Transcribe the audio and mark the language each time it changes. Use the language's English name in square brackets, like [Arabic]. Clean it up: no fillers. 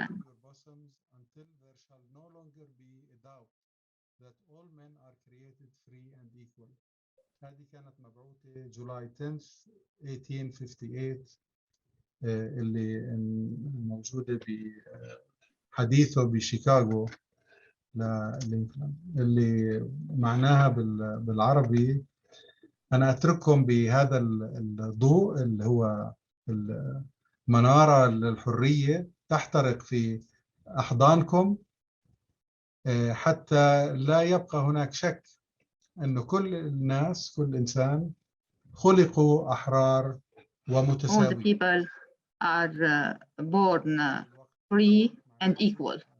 [English] Until there shall no longer be a doubt that all men are created free and equal. [Arabic] هذه كانت مبعوثة July 10th 1858 اللي موجودة بحديثه بشيكاغو للينكولن، اللي معناها بالعربي: أنا أترككم بهذا الضوء اللي هو المنارة للحرية تحترق في أحضانكم حتى لا يبقى هناك شك أنه كل الناس، كل إنسان خلقوا أحرار ومتساويين. [English] All the people are born free and equal.